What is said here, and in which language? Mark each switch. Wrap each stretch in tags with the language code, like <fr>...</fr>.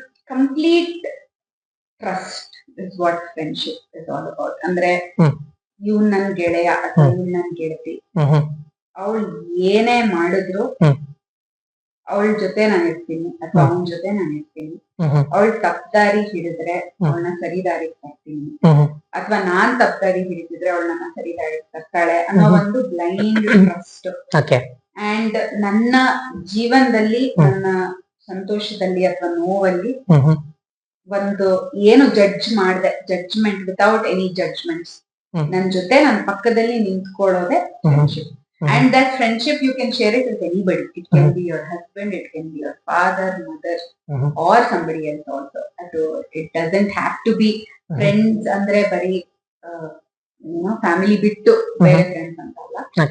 <en>Complete trust is what friendship is all about.</en> <kn>ಅಂದ್ರೆ ಇವ್ ನನ್ ಗೆಳೆಯ ಅಥವಾ ಇವ್ ನನ್ ಗೆಳತಿ, ಅವಳು ಏನೇ ಮಾಡಿದ್ರು ಅವಳ ಜೊತೆ ನಾನು ಇರ್ತೀನಿ ಅಥವಾ ಅವನ ಜೊತೆ ನಾನು ಇರ್ತೀನಿ. ಅವಳು ತಪ್ಪದಾರಿ ಹಿಡಿದ್ರೆ ಅವಳನ್ನ ಸರಿ ದಾರಿಗೆ ತರ್ತೀನಿ, ಅಥವಾ ನಾನ್ ತಪ್ಪದಾರಿ ಹಿಡಿದಿದ್ರೆ ಅವಳನ್ನ ಸರಿ ದಾರಿಗೆ ತರ್ತಾಳೆ ಅನ್ನೋ ಒಂದು ಬ್ಲೈಂಡ್ ಟ್ರಸ್ಟ್. ಅಂಡ್ ನನ್ನ ಜೀವನದಲ್ಲಿ, ನನ್ನ ಸಂತೋಷದಲ್ಲಿ ಅಥವಾ ನೋವಲ್ಲಿ ಒಂದು ಏನು ಜಡ್ಜ್ಮೆಂಟ್</kn> <en>without any judgements,</en> <kn>ನನ್ ಜೊತೆ ನನ್ನ ಪಕ್ಕದಲ್ಲಿ ನಿಂತ್ಕೊಳ್ಳೋದೆ friendship.</kn> <en>And that friendship you can share it with anybody. It can be your husband, it can be your father, mother, or somebody else also. It doesn't have to be friends</en> <kn>andre bari family bittu bere friends antalla.</kn>